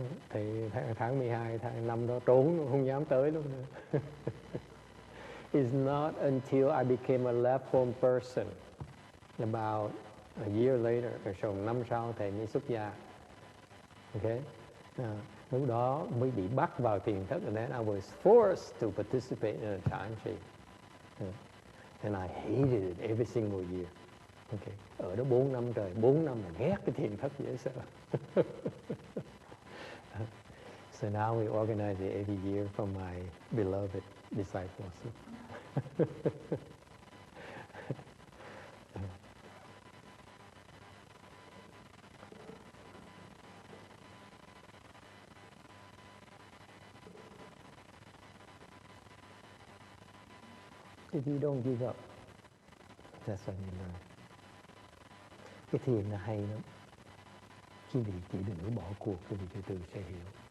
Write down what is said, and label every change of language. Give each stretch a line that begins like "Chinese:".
Vietnamese: Thì tháng 12, tháng 5 đó trốn, không dám tới luôn nữa.
English: It's not until I became a left-form person About a year later,
Vietnamese: rồi 5 sau thầy mới xuất gia.
English: Okay?
Vietnamese: Lúc đó mới bị bắt vào thiền thất,
English: and then I was forced to participate in a Chan. And I hated it every single year. Okay.
Vietnamese: Ở đó 4 năm trời, 4 năm là ghét cái thiền thất dễ sợ.
English: So now we organize it every year for my beloved disciples. If you don't give up, that's when you learn.
Vietnamese: Cái thiền là hay lắm. Quý vị chỉ đừng có bỏ cuộc, quý vị từ từ sẽ hiểu.